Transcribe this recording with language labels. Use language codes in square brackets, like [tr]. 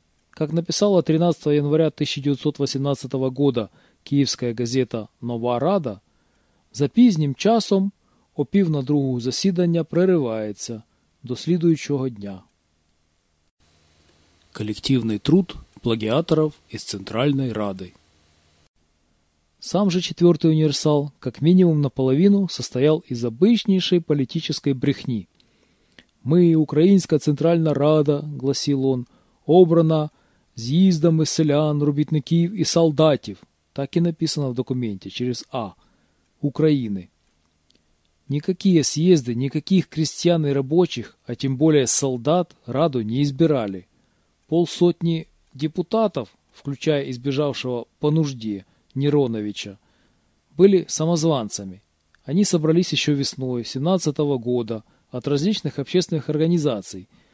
[ru] Как написала 13 января 1918 года киевская газета «Нова Рада», [uk] за пізнім часом опів на другу засідання [ru] прерывается до следующего дня. Коллективный труд плагиаторов из Центральной Рады. Сам же 4-й универсал как минимум наполовину состоял из обычнейшей политической брехни. «Мы, Украинская Центральная Рада, — гласил он, [uk] — обрана з'їздами селян, робітників і солдатів», так і написано в документі через «А» – «України». [ru] Никакие съезды никаких крестьян и рабочих, а тем более солдат, Раду не избирали. Полсотни депутатов, включая избежавшего по нужде Нероновича, были самозванцами. Они собрались еще весной 17 года от различных общественных организаций.